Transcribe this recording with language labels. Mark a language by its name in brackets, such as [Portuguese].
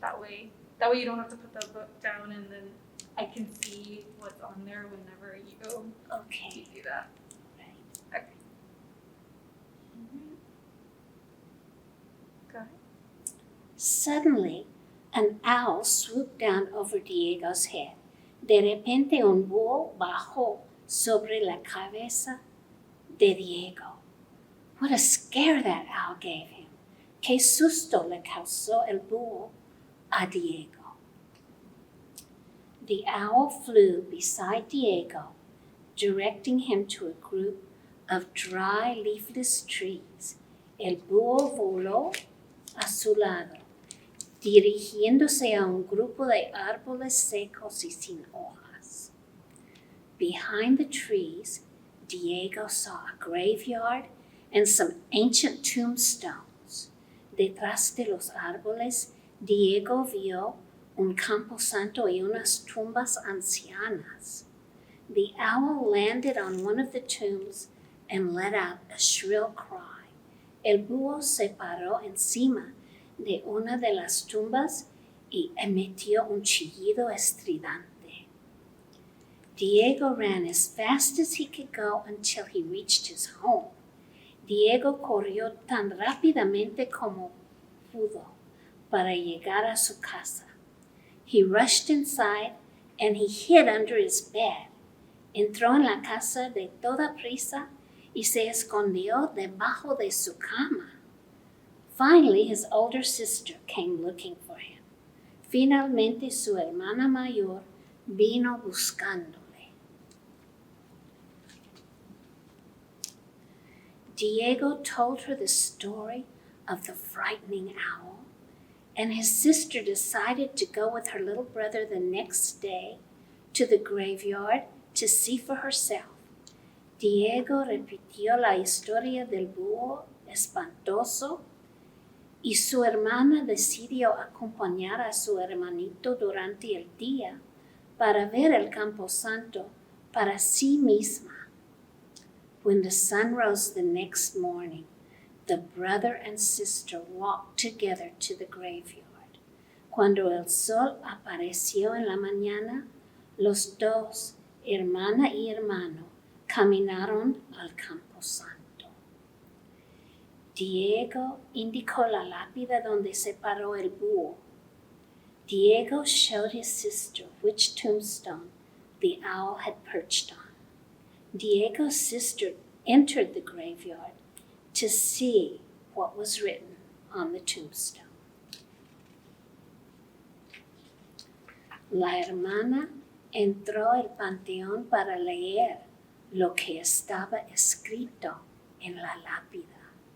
[English] That way you don't have to put the book down, and then I can see what's on there whenever you Okay. do that. Right. Okay. Go ahead. Suddenly, an owl swooped down over Diego's head. [Spanish] De repente, un búho bajó sobre la cabeza de Diego. [English] What a scare that owl gave him. [Spanish] Qué susto le causó el búho a Diego. [English] The owl flew beside Diego, directing him to a group of dry, leafless trees. [Spanish] El búho voló a su lado, dirigiéndose a un grupo de árboles secos y sin hojas. [English] Behind the trees, Diego saw a graveyard and some ancient tombstones. [Spanish] Detrás de los árboles, Diego vio un camposanto y unas tumbas ancianas. [English] The owl landed on one of the tombs and let out a shrill cry. [Spanish] El búho se paró encima de una de las tumbas y emitió un chillido estridente. [English] Diego ran as fast as he could go until he reached his home. [Spanish] Diego corrió tan rápidamente como pudo para llegar a su casa. [English] He rushed inside and he hid under his bed. [Spanish] Entró en la casa de toda prisa y se escondió debajo de su cama. [English] Finally, his older sister came looking for him. [Spanish] Finalmente, su hermana mayor vino buscándole. [English] Diego told her the story of the frightening owl, and his sister decided to go with her little brother the next day to the graveyard to see for herself. [Spanish] Diego repitió la historia del búho espantoso y su hermana decidió acompañar a su hermanito durante el día para ver el camposanto para sí misma. [English] When the sun rose the next morning, the brother and sister walked together to the graveyard. [Spanish] Cuando el sol apareció en la mañana, los dos, hermana y hermano, caminaron al camposanto. Diego indicó la lápida donde se paró el búho. [English] Diego showed his sister which tombstone the owl had perched on. Diego's sister entered the graveyard to see what was written on the tombstone. [Spanish] La hermana entró al panteón para leer lo que estaba escrito en la lápida.